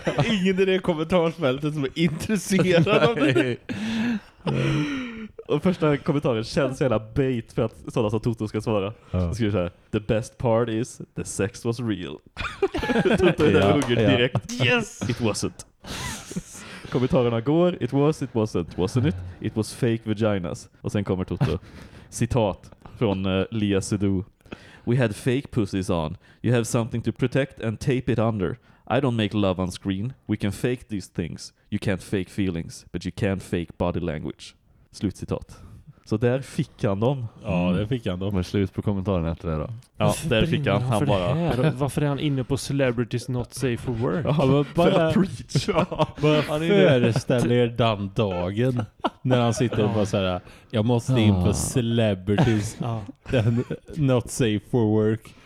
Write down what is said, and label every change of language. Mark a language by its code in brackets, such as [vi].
[sv] Ingen i det kommentarsfältet som är intresserad av det. Och första kommentaren känns jävla bait för att sådana som Toto ska svara. Så skriver så här: [en] the best part is the sex was real. [sv] Toto är där och hugger direkt. [en] Yes! It wasn't. [sv] Kommentarerna går, [en] it wasn't, wasn't it? It was fake vaginas. [sv] Och sen kommer Toto. Citat från Lia Seydoux. [en] We had fake pussies on. You have something to protect and tape it under. I don't make love on screen. We can fake these things. You can't fake feelings, but you can fake body language. [sv] Slutcitat. Så där fick han dem. Ja, det fick han dem. Men slut på kommentaren efter det då. Ja, där fick han bara. Varför är han inne på celebrities not safe for work? Ja, men bara preach. Bara han föreställer den dagen när han sitter och bara såhär, jag måste in på celebrities not safe for work.